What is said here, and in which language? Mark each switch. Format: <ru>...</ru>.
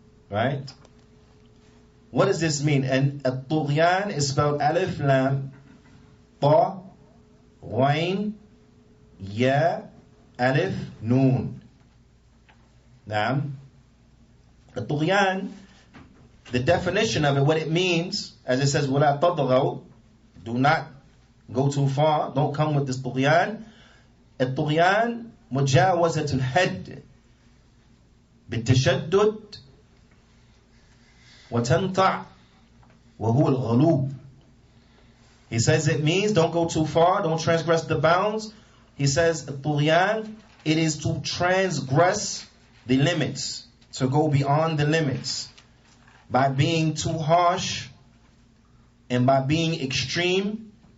<en>Right? What does this mean? And الطُغْيَانِ is spelled alif, lam, ta, ghain, ya, alif, noon. Naam. الطُغْيَانِ, the definition of it, what it means, as it says,</en> <ar>وَلَا تَطْغَوْا.</ar> <en>Do not go too far. Don't come with this طُغْيَانِ.</en> <ar>الطُغْيَانِ مجاوزة الحد بالتشدد وتنطع وهو الغلو.</ar> <en>He says it means don't go too far, don't transgress the bounds. He says الطُغْيَانِ, it is to transgress the limits, to go beyond the limits by being too harsh and by being extreme.</en>